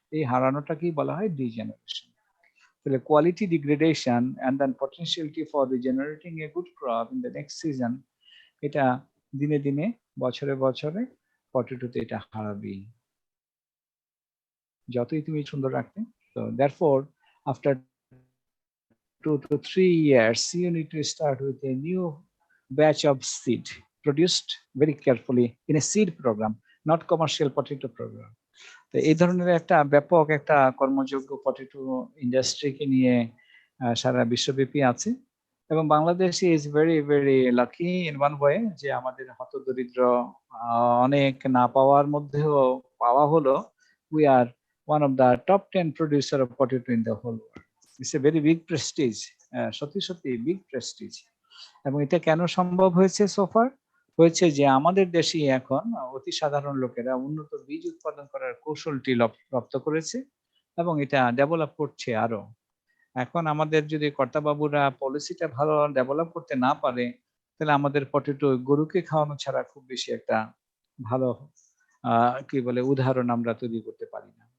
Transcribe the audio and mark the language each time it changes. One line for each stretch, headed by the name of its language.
Bangla: এই হারানোটাকেই বলা হয় ডিজেনারেশন। তাহলে
English: quality degradation and then potentiality for regenerating a good crop in the next season,
Bangla: এটা দিনে দিনে বছরে বছরে পটেটোতে এটা হারাবেই, যতই তুমি সুন্দর রাখতে।
English: So therefore, after 2 to 3 years, you need to start with a new batch of seed produced very carefully in a seed program, not commercial potato program.
Bangla: তো এই ধরনের একটা ব্যাপক একটা কর্মযোগ্য পটেটো ইন্ডাস্ট্রিকে নিয়ে সারা বিশ্বব্যাপী আছে, এবং Bangladesh
English: is very very lucky in one way,
Bangla: যে আমাদের হতদরিদ্র অনেক না পাওয়ার মধ্যেও পাওয়া হলো
English: we are one of the top 10 producer of potato in the whole world. It's a very big prestige,
Bangla: সত্যি সত্যি
English: Big prestige.
Bangla: এবং এটা কেন সম্ভব হয়েছে সোফার, হয়েছে যে আমাদের দেশে এখন অতি সাধারণ লোকেরা উন্নত বীজ উৎপাদন করার কৌশলটি রপ্ত করেছে, এবং এটা ডেভেলপ করছে আরো। এখন আমাদের যদি কর্তাবাবুরা পলিসিটা ভালো ডেভেলপ করতে না পারে, তাহলে আমাদের পটেটো গরুকে খাওয়ানো ছাড়া খুব বেশি একটা ভালো কি বলে উদাহরণ আমরা তৈরি করতে পারি না।